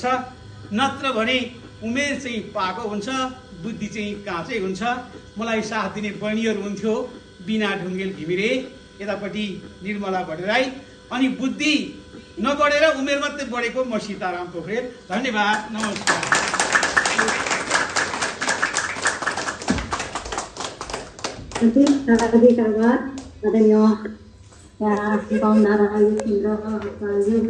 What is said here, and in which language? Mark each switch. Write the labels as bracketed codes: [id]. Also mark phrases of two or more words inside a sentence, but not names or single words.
[ne] नत्र भने उमेर चाहिँ पाएको हुन्छ, बुद्धि चाहिँ काँचै हुन्छ। मलाई साथ दिने बहिनीहरू हुन्थ्यो, बिना ढुङ्गेल घिमिरे, यतापट्टि निर्मला भट्टराई, अनि बुद्धि नबढेर उमेर मात्रै बढेको म सीताराम पोखरेल। धन्यवाद, नमस्कार। [id] Terima kasih, kawan. Adanya ya, di bawah darah itu